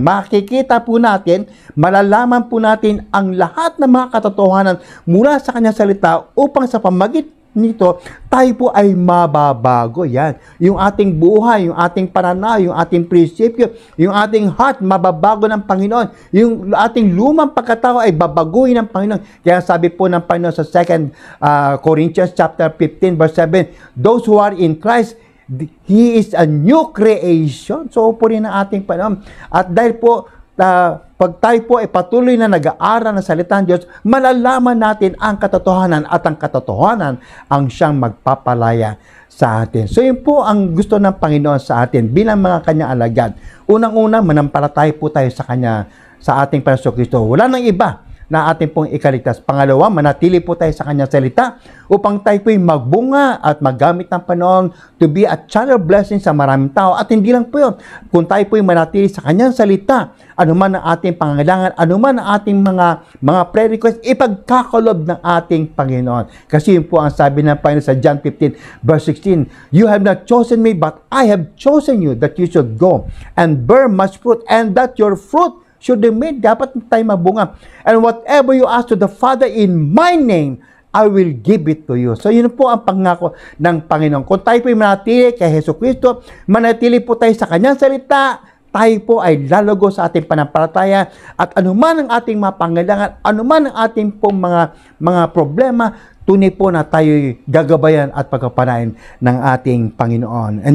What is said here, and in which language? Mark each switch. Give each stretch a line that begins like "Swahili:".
Filipino: Makikita po natin, malalaman po natin ang lahat ng mga katotohanan mula sa Kanyang salita upang sa pamamagitan nito, tayo po ay mababago. Yan. Yung ating buhay, yung ating pananaw, yung ating prinsipyo, yung ating heart, mababago ng Panginoon. Yung ating lumang pagkatao ay babaguhin ng Panginoon. Kaya sabi po ng Panginoon sa
English: 2 Corinthians chapter 15 verse 7, those who are in Christ, He is a new creation.
Filipino: So po rin ang ating Panginoon. At dahil po, pag tayo po ay patuloy na nag-aaral ng salita ng Diyos, malalaman natin ang katotohanan at ang katotohanan ang siyang magpapalaya sa atin. So yun po ang gusto ng Panginoon sa atin bilang mga Kanyang alagad. Unang-una, manampalataya po tayo sa Kanya, sa ating Panginoon Kristo. Wala nang iba na ating pong ikaligtas. Pangalawa, manatili po tayo sa Kanyang salita upang tayo po'y magbunga at maggamit ng Panginoon
English: to be a channel blessing
Filipino: sa maraming tao. At hindi lang po yun, kung tayo po'y manatili sa Kanyang salita, anuman ang ating pangangailangan, anuman ang ating mga prayer request, ipagkakalob ng ating Panginoon. Kasi yun po ang sabi ng Panginoon sa
English: John 15 verse 16, you have not chosen me, but I have chosen you that you should go and bear much fruit, and that your fruit should remain.
Filipino: Dapat tayo mabunga.
English: And whatever you ask to the Father in my name, I will give it to you.
Filipino: So yun po ang pangako ng Panginoon. Kung tayo po ay manatili kay Jesucristo, manatili po tayo sa Kanyang salita, tayo po ay lalago sa ating panampalataya, at anuman ang ating mga pangailangan, anuman ang ating pong mga problema, tunay po na tayo'y gagabayan at pagkapanain ng ating Panginoon.